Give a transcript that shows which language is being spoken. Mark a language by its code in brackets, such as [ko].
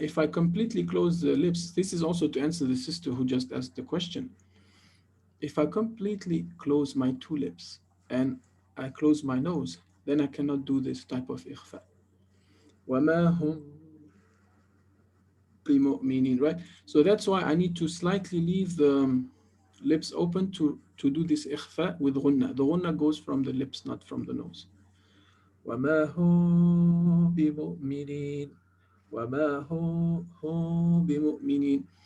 [en] If I completely close the lips, this is also to answer the sister who just asked the question. If I completely close my two lips and I close my nose, then I cannot do this type of ikhfa. [ar] وَمَا هُمْ بِمُؤْمِنِينَ, right? [en] So that's why I need to slightly leave the lips open to do this ikhfa with ghunna. The ghunna goes from the lips, not from the nose. [ar] وَمَا هُمْ بِمُؤْمِنِينَ. وَمَا هُمْ بِمُؤْمِنِينَ.